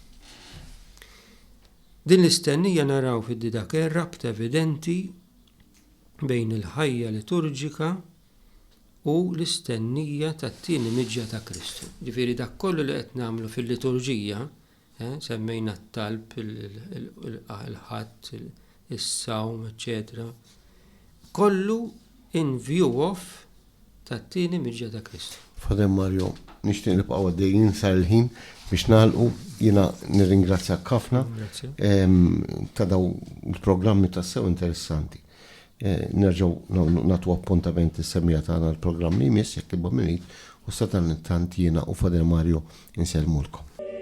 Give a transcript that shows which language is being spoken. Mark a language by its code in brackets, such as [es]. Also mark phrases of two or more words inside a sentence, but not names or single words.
[mt] Din l-istennija naraw fid-didaker rabta evidenti bejn il-ħajja liturġika u l-istennija tat-tieni miġġa ta' Kristu. Ġifieri dak kollu li qed nagħmlu fil-liturġija, semmejna t-talb, il-ħadd, is-sawm, eċetera, kollu [en] in view of [mt] tat-tieni miġġa ta' Kristu. Fader Mario, nixtieq nibqgħu għaddejjin sar il-ħin biex nagħlqu, jiena nirringrazzjak ħafna ta' daw il-programmi tassew interessanti. Nerġgħu nagħtu appuntamenti semmija tagħna l-programmi jmiss jekk tibgħu minit u sa dan it-tant jiena u Fader Mario insellmulkom.